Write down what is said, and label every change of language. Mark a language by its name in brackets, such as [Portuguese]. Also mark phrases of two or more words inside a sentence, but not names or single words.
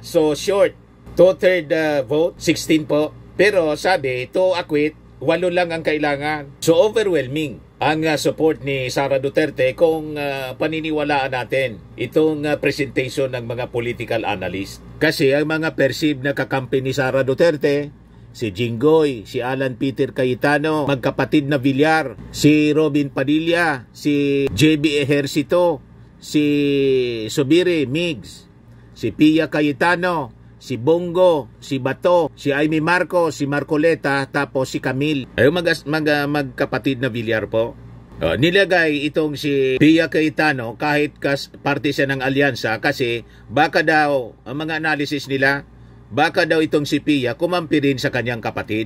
[English] So short, 2/3 vote, 16 po. [Filipino] Pero sabi, [English] to acquit, [Filipino] 8 lang ang kailangan. [English] So overwhelming [Filipino] ang support ni Sara Duterte kung paniniwalaan natin itong presentation ng mga [English] political analyst. [Filipino] Kasi ang mga perceived na kakampi ni Sara Duterte, si Jinggoy, si Alan Peter Cayetano, magkapatid na Villar, si Robin Padilla, si JB Ejercito, si Subiri Migs, si Pia Cayetano, si Bongo, si Bato, si Amy Marcos, si Marcoleta, tapos si Camille. Ay magkapatid na Villar po. Nilagay itong si Pia Cayetano kahit parte siya ng alyansa kasi baka daw, ang mga analysis nila, baka daw itong si Pia kumampi rin sa kanyang kapatid.